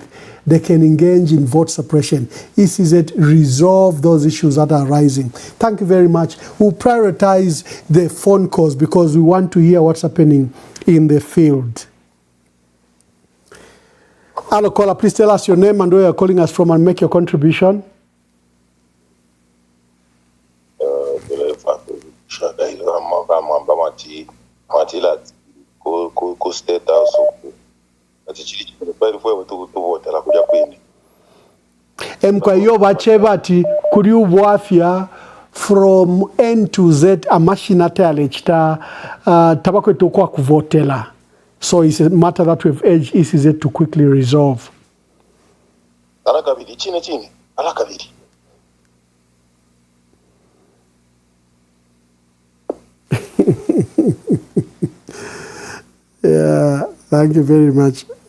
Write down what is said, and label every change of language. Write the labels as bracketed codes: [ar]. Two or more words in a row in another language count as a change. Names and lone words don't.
[en] They can engage in vote suppression. ECZ resolve those issues that are rising. Thank you very much. We'll prioritize the phone calls because we want to hear what's happening in the field. Hello, caller. Please tell us your name and where you're calling us from, and make your contribution. [bem] Mkwayo bachebati kuri ubwafya [en] from N to Z [bem] amashinate alechita tabako tokwa kuvotela. [en] So it's a matter that we've urged ECZ to quickly resolve. Yeah, thank you very much.